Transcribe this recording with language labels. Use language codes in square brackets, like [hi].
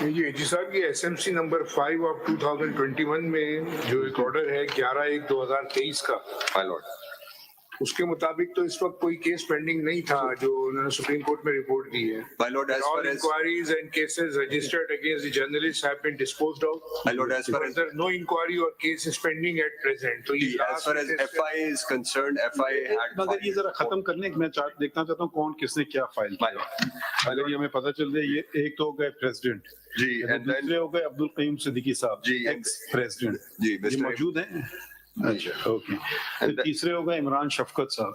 [ur] جی صاحب، یہ S M C number 5 of 2021 میں جو ایک آرڈر ہے 11/1/2023 کا، اس کے مطابق تو اس وقت کوئی کیس پینڈنگ نہیں تھا جو انہوں نے سپریم کورٹ میں رپورٹ دی ہے۔ [en] All inquiries and cases registered against the journalists have been disposed of. There is no inquiry or case is pending at present. So as far as FI is concerned, FI had [ur] مگر یہ ذرا ختم کرنے میں دیکھنا چاہتا ہوں کون کس نے کیا فائل کیا، اگر یہ ہمیں پتہ چل جائے۔ یہ ایک تو ہو گئے پریزیڈنٹ جی، دوسرے ہو گئے عبدالقیوم صدیقی صاحب جی، ایکس پریزیڈنٹ جی، یہ موجود ہیں۔ اچھا اوکے۔ تیسرے ہو گئے عمران شفقت صاحب،